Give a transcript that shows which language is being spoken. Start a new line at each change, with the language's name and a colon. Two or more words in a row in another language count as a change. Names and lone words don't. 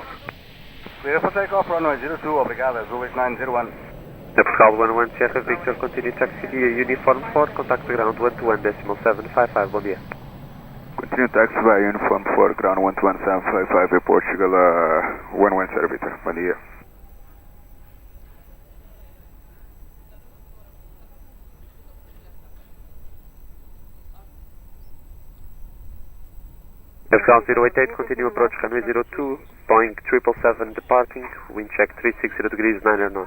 English: Clear for takeoff, runway 02, obrigado, Azul 8901. Portugal 11 Sierra Victor, continue taxi via uniform 4, contact ground 121.755, bom dia. Continue taxi via uniform 4, ground 121.755, Portugal 117 Victor, bom dia. Portugal 088, continue approach runway 02, Boeing 777 departing, wind check 360 degrees 9 knots.